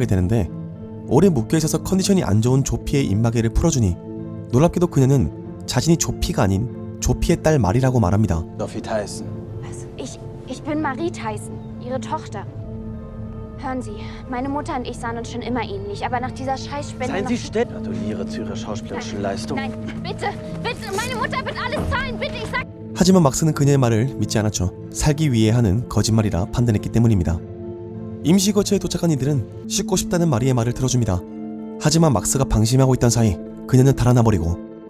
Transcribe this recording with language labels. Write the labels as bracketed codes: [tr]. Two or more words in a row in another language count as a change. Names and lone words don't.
[ko] 되는데 오래 묶여있어서 컨디션이 안 좋은 조피의 입마개를 풀어주니 놀랍게도 그녀는 자신이 조피가 아닌 조피의 딸 마리라고 말합니다. [de] Sophie Tyson. Was? Ich bin Marie Tyson, Ihre Tochter. Hören Sie, meine Mutter und ich sahen uns schon immer ähnlich, aber nach dieser Scheißspende... Seien Sie still. Gratuliere zu Ihrer schauspielerischen Leistung. Nein, bitte, bitte, meine Mutter wird alles zahlen, bitte, ich sag... [ko] 하지만 막스는 그녀의 말을 믿지 않았죠. 살기 위해 하는 거짓말이라 판단했기 때문입니다. 임시 거처에 도착한 이들은 씻고 싶다는 마리의 말을 들어줍니다. 하지만 막스가 방심하고 있던 사이 그녀는 달아나버리고